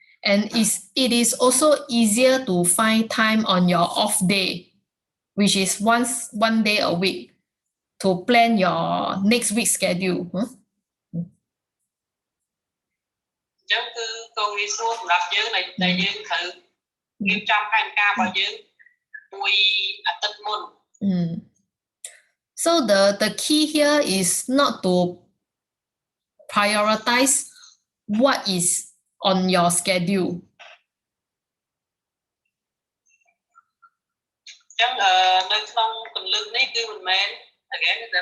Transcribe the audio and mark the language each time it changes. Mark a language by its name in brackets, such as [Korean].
[English] And it is also easier to find time on your off day, which is one day a week, to plan your next week's schedule. [Khmer] ចឹងគឺក៏វាស្រួលសម្រាប់យើងដែលយើងត្រូវរៀបចំផែនការរបស់យើងមួយអាទិត្យមុន [English] So the key here is not to prioritize what is on your schedule. [Khmer] ចឹងនៅក្នុងកលឹះនេះគឺមិនមែន [English] again